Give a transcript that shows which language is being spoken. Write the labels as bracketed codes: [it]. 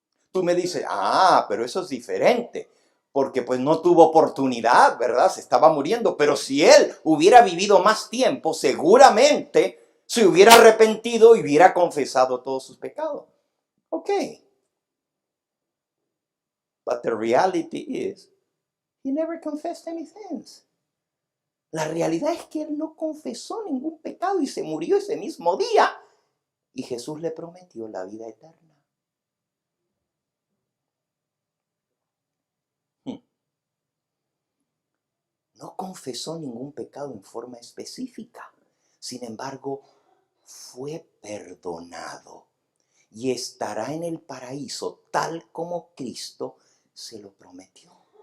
[es] Tú me dices, pero eso es diferente, porque pues no tuvo oportunidad, ¿verdad? Se estaba muriendo, pero si él hubiera vivido más tiempo, seguramente se hubiera arrepentido y hubiera confesado todos sus pecados. Ok. [en] But the reality is, he never confessed any sins. [es] La realidad es que él no confesó ningún pecado y se murió ese mismo día. Y Jesús le prometió la vida eterna. No confesó ningún pecado en forma específica. Sin embargo, fue perdonado y estará en el paraíso tal como Cristo se lo prometió.